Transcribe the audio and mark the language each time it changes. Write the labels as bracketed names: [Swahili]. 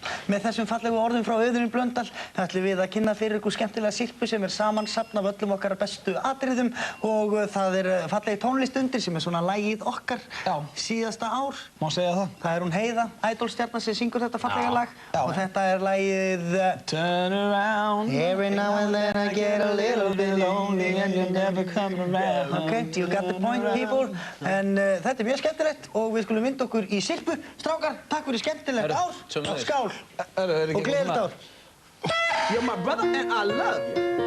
[Icelandic] Með þessum fallegu orðum frá Auðunin Blöndal ætlum við að kynna fyrir ykkur skemmtilega sirpu sem er samansafn af öllum okkar bestu atriðum og það er fallegi tónlist undir sem er svona lagið okkar síðasta ár. Má segja það. Það er hún Heiða, idolstjarnan sem syngur þetta fallega lag og þetta er lagið [English] Turn around. Every now and then I get a little bit lonely and you never come around. Okay, you got the point people. [Icelandic] En þetta er mjög skemmtilegt og við skulum vinda okkur í sirpu. Strákar, takk fyrir skemmtilegt ár. Skál og gleðilegt ár. [English] You're my brother and I love you.